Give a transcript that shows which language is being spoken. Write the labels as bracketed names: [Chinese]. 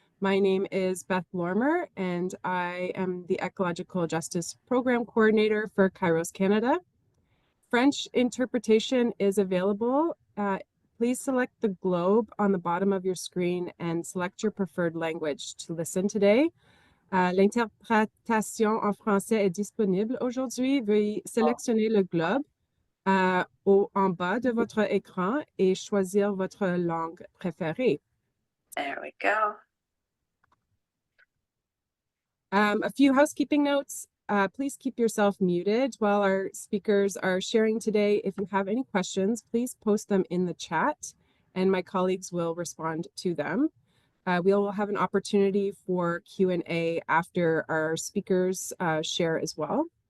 [English] My name is Beth Lormer, and I am the Ecological Justice Program Coordinator for KAIROS Canada. French interpretation is available. Please select the globe on the bottom of your screen and select your preferred language to listen today. [French] L'interprétation en français est disponible aujourd'hui. Veuillez sélectionner le globe en bas de votre écran et choisir votre langue préférée. [English] There we go. A few housekeeping notes. Please keep yourself muted while our speakers are sharing today. If you have any questions, please post them in the chat and my colleagues will respond to them. We will have an opportunity for Q&A after our speakers share as well.